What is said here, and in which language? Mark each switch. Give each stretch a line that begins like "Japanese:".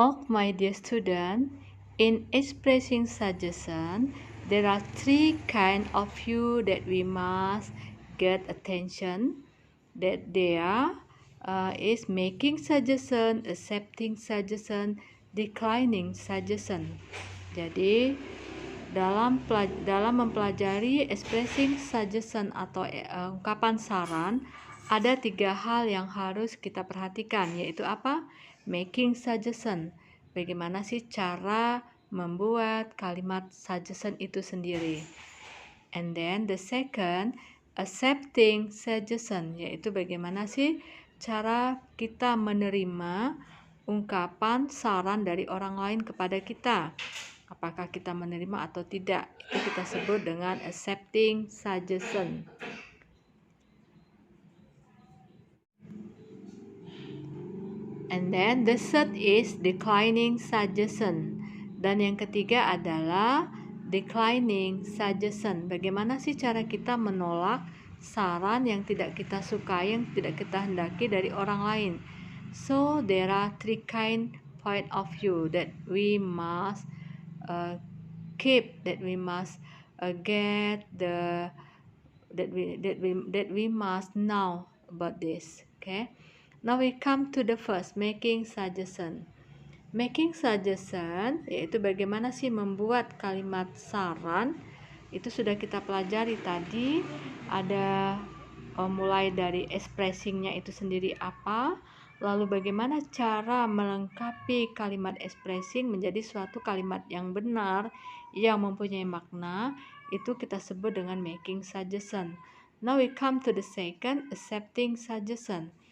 English: My dear student, in expressing suggestion, there are 3 kinds of view that we must get attention. That there is making suggestion, accepting suggestion, declining suggestion.
Indonesian: Jadi dalam mempelajari expressing suggestion atau ungkapan saran, ada 3 hal yang harus kita perhatikan, yaitu apa? Making suggestion. Bagaimana sih cara membuat kalimat suggestion itu sendiri.
English: And then the second,
Indonesian: accepting suggestion, yaitu bagaimana sih cara kita menerima ungkapan saran dari orang lain kepada kita. Apakah kita menerima atau tidak, itu kita sebut dengan accepting suggestion.
English: And then the third is declining suggestion.
Indonesian: Dan yang ketiga adalah declining suggestion. Bagaimana sih cara kita menolak saran yang tidak kita sukai, yang tidak kita hendaki dari orang lain.
English: So there are 3 kind point of view that we must keep, that we must get the that we must know about this. Okay, now we come to the first, making suggestion.
Indonesian: Making suggestion yaitu bagaimana sih membuat kalimat saran. Itu sudah kita pelajari tadi. Ada mulai dari expressingnya itu sendiri apa, lalu bagaimana cara melengkapi kalimat expressing menjadi suatu kalimat yang benar, yang mempunyai makna. Itu kita sebut dengan making suggestion.
English: Now we come to the second, accepting suggestion.